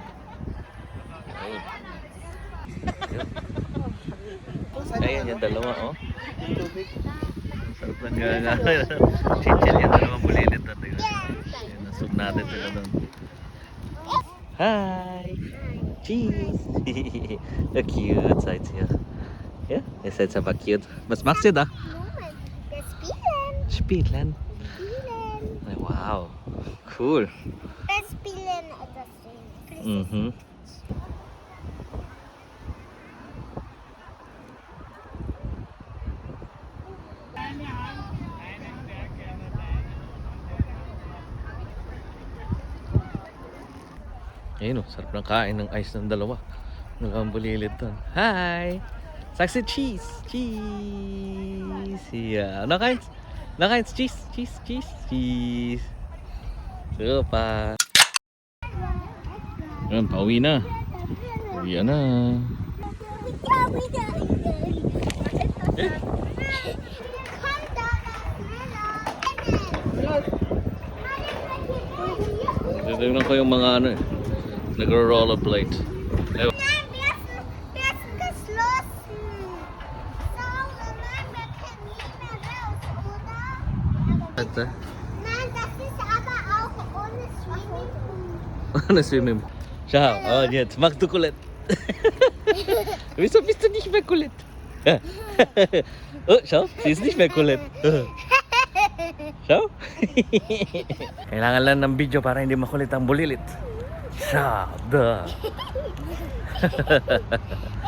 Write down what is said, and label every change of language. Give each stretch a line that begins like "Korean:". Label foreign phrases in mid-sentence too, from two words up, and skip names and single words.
Filipino: Ayun. Ayan yung dalawa, oh. Sarap lang nga. Chinchin yung dalawang bulilit doon. Ayan, nasub natin sila doon.
English: Hi! Cheese! So cute,
German: seid ihr. Ja, ihr seid aber cute. Was machst ihr da? Spielen.
English: Wow, cool.
German: Wir spielen etwas. Mhm.
Filipino: Ayun, sarap ng kain ng ice ng dalawa. Dalawang bulilit doon.
German: Hi! Sagst du Cheese? Cheese! Ja, noch eins? Noch eins? Cheese! Super!
Filipino: Ayan, pauwi na. Uwi na. Tignan ko yung mga ano eh. Nagro-rollerblade. Ayun.
German: Wir sind geschlossen. Sauber, nein, wir können nicht mehr raus, oder?
Filipino: Ate.
German: Nein, das ist aber auch ohne Swimmingpool.
Filipino: Ano swimming?
German: Schau, und jetzt machst du kulit. Wieso bist du nicht mehr kulit? Oh, schau, sie ist nicht mehr kulit. Schau.
Filipino: Kailangan lang ng video para hindi makulit ang bulilit.
German: Schau, da.